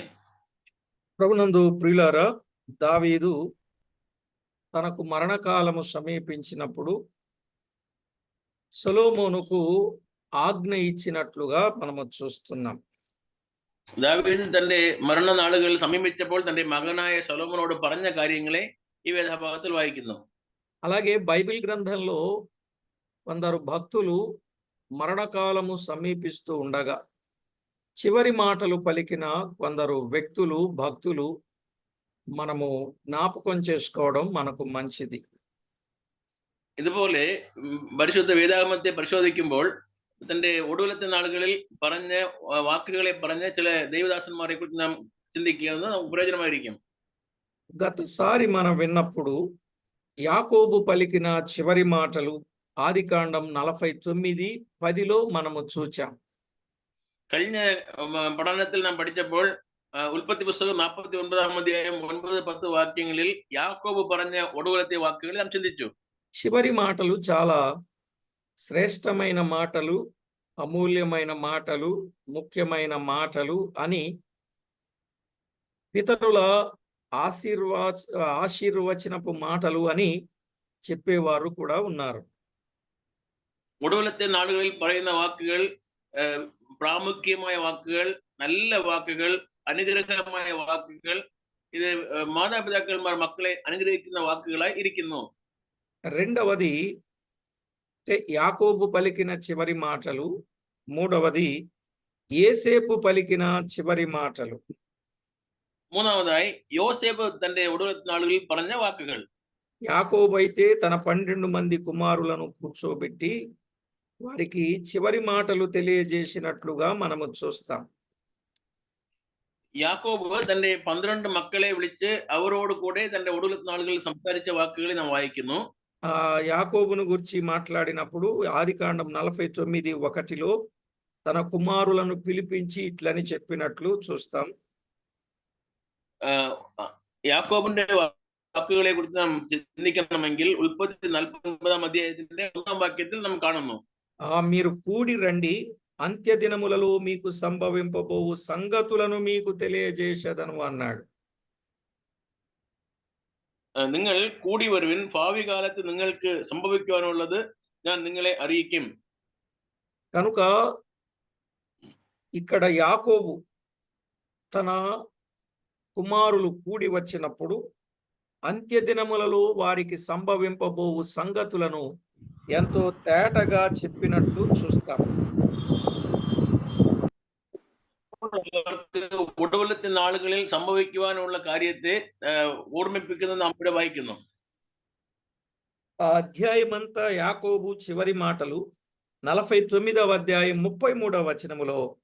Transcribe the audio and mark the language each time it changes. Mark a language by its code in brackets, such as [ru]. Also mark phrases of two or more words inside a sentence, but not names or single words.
[te] ప్రభునందు ప్రియులారా, దావీదు తనకు మరణకాలము సమీపించినప్పుడు సొలొమోనుకు ఆజ్ఞ ఇచ్చినట్లుగా మనము చూస్తున్నాం. [ml] ദാവീദ് തന്റെ മരണനാളുകൾ സമീപിച്ചപ്പോൾ തന്റെ മകനായ സൊലൊമോനോട് പറഞ്ഞ കാര്യങ്ങളെ ഈ വേദഭാഗത്തിൽ വായിക്കുന്നു. [te] అలాగే బైబిల్ గ్రంథంలో కొందరు భక్తులు మరణకాలము సమీపిస్తూ ఉండగా చివరి మాటలు పలికిన కొందరు వ్యక్తులు, భక్తులు మనము జ్ఞాపకం చేసుకోవడం మనకు మంచిది. [ml] ഇതുപോലെ പരിശുദ്ധ വേദാഗമത്തെ പരിശോധിക്കുമ്പോൾ തന്റെ ഒടുവിലത്തെ നാളുകളിൽ പറഞ്ഞ വാക്കുകളെ പറഞ്ഞ ചില ദൈവദാസന്മാരെ കുറിച്ച് നാം ചിന്തിക്കുന്നത് നമുക്ക് പ്രയോജനമായിരിക്കും. [te] గతసారి మనం విన్నప్పుడు యాకోబు పలికిన చివరి మాటలు ఆదికాండం 49:10లో మనము చూచాం. [ml] കഴിഞ്ഞ പഠനത്തിൽ നാം പഠിച്ചപ്പോൾ ഉൽപ്പത്തി പുസ്തകം 49-ാം അധ്യായം 9-10 വാക്യങ്ങളിൽ യാക്കോബ് പറഞ്ഞ ഒടുവിലത്തെ വാക്കുകൾ നാം ചിന്തിച്ചു. [te] చివరి మాటలు చాలా శ్రేష్టమైన మాటలు, అమూల్యమైన మాటలు, ముఖ్యమైన మాటలు అని పితరుల ఆశీర్వచనపు మాటలు అని చెప్పేవారు కూడా ఉన్నారు. [ml] ഒടുവിലത്തെ നാളുകളിൽ പറയുന്ന വാക്കുകൾ പ്രാമുഖ്യമായ വാക്കുകൾ, നല്ല വാക്കുകൾ, അനുഗ്രഹമായ വാക്കുകൾ, ഇത് മാതാപിതാക്കന്മാർ മക്കളെ അനുഗ്രഹിക്കുന്ന വാക്കുകളായി ഇരിക്കുന്നു. [te] రెండవది యాకోబు పలికిన చివరి మాటలు. మూడవది యేసేపు పలికిన చివరి మాటలు. [ml] മൂന്നാമതായി യോസേപ്പ് തന്റെ ഒടുവിലത്തെ നാളുകളിൽ പറഞ്ഞ വാക്കുകൾ. [te] యాకోబు అయితే తన 12 మంది కుమారులను కూర్చోబెట్టి వారికి చివరి మాటలు తెలియజేసినట్లుగా మనము చూస్తాం. [ml] യാക്കോബ് തന്റെ 12 മക്കളെ വിളിച്ച് അവരോട് കൂടെ തന്റെ ഒടുവിലത്തെ നാളുകളിൽ സംസാരിച്ച വാക്കുകളെ നാം വായിക്കുന്നു. [te] యాకోబును గురించి మాట్లాడినప్పుడు ఆదికాండం 49:1 తన కుమారులను పిలిపించి ఇట్లని చెప్పినట్లు చూస్తాం. [ml] യാക്കോബിന്റെ വാക്കുകളെ കുറിച്ച് നാം ചിന്തിക്കണമെങ്കിൽ ഉൽപ്പത്തി 49 അധ്യായത്തിന്റെ 1 വാക്യത്തിൽ നാം കാണുന്നു. [te] మీరు కూడి రండి, అంత్య దినములలో మీకు సంభవింపబోవు సంగతులను మీకు తెలియజేసేదను అన్నాడు. [ml] നിങ്ങൾ കൂടി വരുവിൻ, ഭാവി കാലത്ത് നിങ്ങൾക്ക് സംഭവിക്കുവാനുള്ളത് ഞാൻ നിങ്ങളെ അറിയിക്കും. [te] కనుక ఇక్కడ యాకోబు తన కుమారులు కూడి వచ్చినప్పుడు అంత్య దినములలో వారికి సంభవింపబోవు సంగతులను ఎంతో తేటగా చెప్పినట్లు చూస్తాం. [ml] ഒടുവിലത്തെ നാളുകളിൽ സംഭവിക്കുവാനുള്ള കാര്യത്തെ ഓർമ്മിപ്പിക്കുന്നത് നാം ഇവിടെ വായിക്കുന്നു. [te] ఆ అధ్యాయమంతా యాకోబు చివరి మాటలు 49వ అధ్యాయం 33వ వచనములో